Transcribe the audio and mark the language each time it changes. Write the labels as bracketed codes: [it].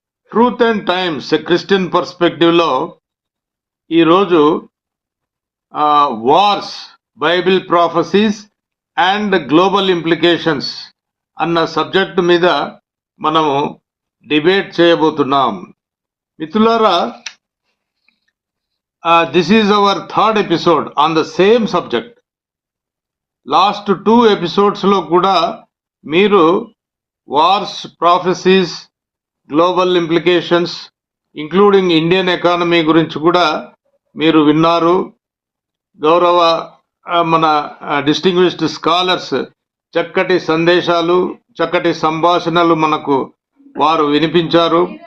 [te] Truth and times Christian పర్స్పెక్టివ్లో ఈరోజు wars, Bible prophecies and global implications అన్న subject మీద మనము డిబేట్ చేయబోతున్నాం. మిత్రులారా, [en] this is our third episode on the same subject. Last 2 episodes [te] లో కూడా మీరు wars, prophecies, global implications including Indian economy గురించి కూడా మీరు విన్నారు. గౌరవ మన డిస్టింగ్విష్డ్ స్కాలర్స్ చక్కటి సందేశాలు, చక్కటి సంభాషణలు మనకు వారు వినిపించారు.